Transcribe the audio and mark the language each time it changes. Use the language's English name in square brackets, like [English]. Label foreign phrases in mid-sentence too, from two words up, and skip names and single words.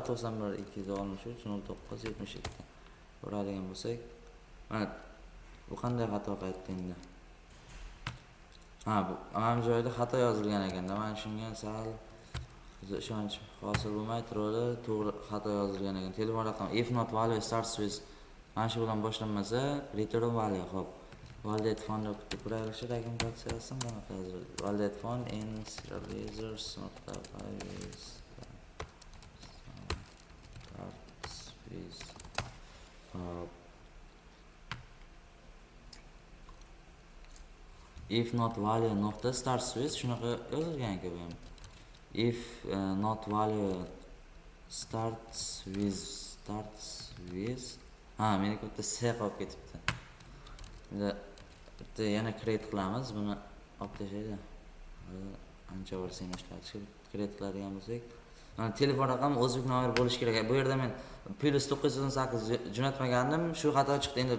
[Uzbek] 91 263 09 77. Uradigan bo'lsak, mana bu qanday xato qaytdi endi? Bu mana joyda xato yozilgan ekanda, mana shunga sal ishonch hosil bo'lmay turadi, to'g'ri xato yozilgan ekan. Telefon raqami [English] if not value starts with [Uzbek] mana shu bilan boshlanmasa [English] return value. [Uzbek] Xo'p, [English] validate phone [Uzbek] deb ko'raylikchi, dokumentatsiyasi bunaqa yoziladi. [English] Validate phone in serializers.py if not value nokta starts with [Uzbek] shunaqa yozilgan ekan bu ham. [English] If not value starts with [Uzbek] meniki bitta C qolib ketibdi. Endi bitta yana create qilamiz, buni olib tashlaydi. Ancha versiyani ishlatishga create qiladigan bo'lsak, mana telefon raqami o'zbek nomer bo'lishi kerak. Bu yerda men +918 jo'natmagandim, shu xato chiqdi.